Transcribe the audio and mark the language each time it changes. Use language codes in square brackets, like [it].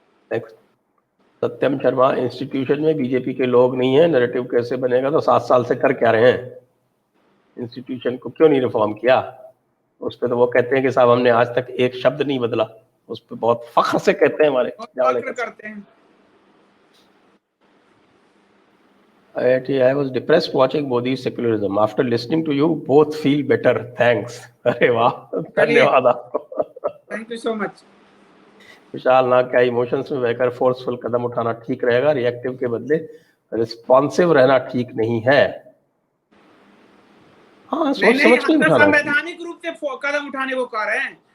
[hi] Next, सत्यम Sharma, institution में BJP के लोग नहीं है, नैरेटिव कैसे बनेगा? तो 7 साल से कर क्या रहे हैं? इंस्टीट्यूशन को क्यों नहीं रिफॉर्म किया? उस पर तो वो कहते हैं कि साहब हमने आज तक एक शब्द नहीं बदला, उस पर बहुत फख्र से कहते हैं हमारे फख्र करते हैं। [en] I was depressed watching Modi's secularism. After listening to you, both feel better. [hi] Thanks. अरे वाह, धन्यवाद आपको। [en] Thank you so much. [hi] विशाल नाग, क्या इमोशंस में बहकर फोर्सफुल कदम उठाना ठीक रहेगा? रिएक्टिव के बदले रिस्पॉन्सिव रहना ठीक नहीं है। हाँ, सोच समझ के उठाना। संवैधानिक रूप से कदम उठाने को कह रहे हैं,